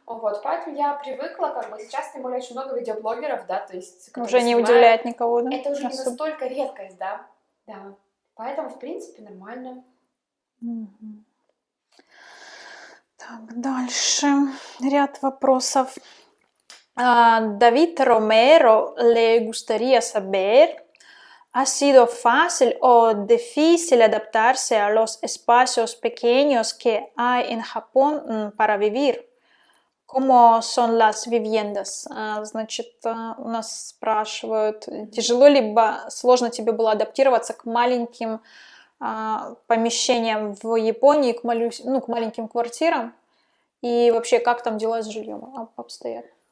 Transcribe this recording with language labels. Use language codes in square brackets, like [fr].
[ru] вот, поэтому я привыкла, как бы, сейчас, тем более, очень много видеоблогеров, да, то есть, которые Уже не снимают. удивляет никого, да? Это уже не Особо. настолько редкость, да. Поэтому, в принципе, нормально. Мгм. Так, дальше ряд вопросов. [es] David Romero le gustaría saber, ¿ha sido fácil o difícil adaptarse a los espacios pequeños que hay en Japón para vivir? ¿Cómo son las viviendas? [ru] Значит, у нас спрашивают, тяжело либо сложно тебе было адаптироваться к маленьким помещениям в Японии, к маленьким квартирам? И вообще, как там дела с жильем обстоят?